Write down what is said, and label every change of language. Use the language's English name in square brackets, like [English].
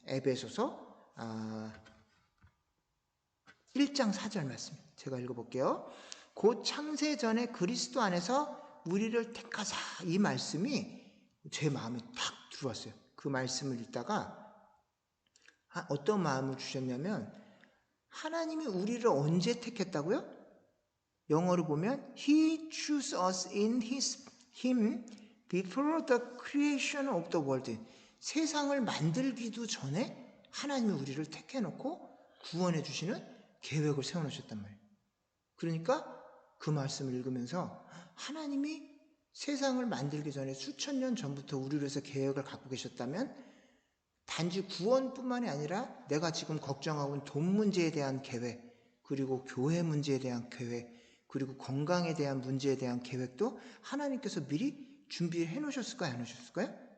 [Korean] 에베소서 1장 4절 말씀 제가 읽어볼게요. 곧 창세 전에 그리스도 안에서 우리를 택하사 이 말씀이 제 마음에 탁 들어왔어요. 그 말씀을 읽다가 어떤 마음을 주셨냐면 하나님이 우리를 언제 택했다고요? 영어로 보면 [English] He chose us in Him before the creation of the world. [Korean] 세상을 만들기도 전에 하나님이 우리를 택해놓고 구원해 주시는 계획을 세워놓으셨단 말이에요. 그러니까 그 말씀을 읽으면서 하나님이 세상을 만들기 전에 수천 년 전부터 우리를 위해서 계획을 갖고 계셨다면 단지 구원뿐만이 아니라 내가 지금 걱정하고 있는 돈 문제에 대한 계획, 그리고 교회 문제에 대한 계획, 그리고 건강에 대한 문제에 대한 계획도 하나님께서 미리 준비를 해놓으셨을까요? 안 해놓으셨을까요?